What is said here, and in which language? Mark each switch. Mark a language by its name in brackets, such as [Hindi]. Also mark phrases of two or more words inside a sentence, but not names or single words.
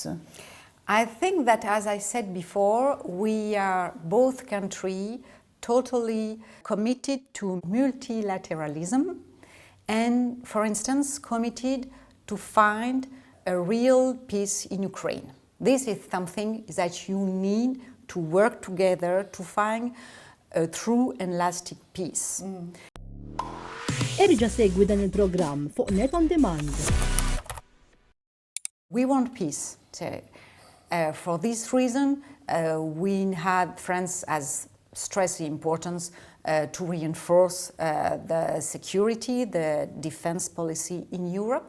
[English] I think that, as I said before, we are both countries totally committed to multilateralism and, for instance, committed to find a real peace in Ukraine. This is something that you need to work together to find a true and lasting peace. [Maltese] Erġa' segwi dan il-programm fuq Net on Demand. [English] We want peace. So, for this reason, we had France as stressed the importance to reinforce the security, the defense policy in Europe.